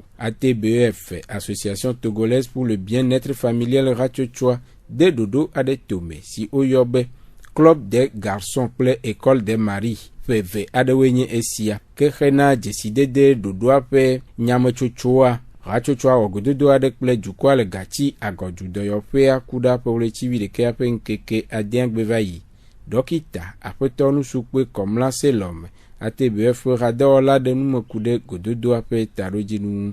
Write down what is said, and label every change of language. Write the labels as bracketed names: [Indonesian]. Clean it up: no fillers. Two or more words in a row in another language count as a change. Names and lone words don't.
[Ewe] ATBF, Association Togolaise pour le bien-être familial Ratsotsoa, de ɖoɖo aɖe tome si woyɔ be Club des garçons kple École des maris ƒe aɖewoe nye esia ke hena dzesidede ɖoɖoa ƒe nyametsotsoa. Ratsotsoa wɔ gododo aɖe kple dukɔa le Gati Agodju dɔyɔƒea ku ɖa ƒe ɣleti 11 ƒe ŋkeke adiagbe va yi. Dɔkita aƒetɔ nusukpe Kɔmla Selɔm ATBF ƒe hadɔwɔla ɖe nume ku ɖe gododoa ƒe taɖodzinu ŋu.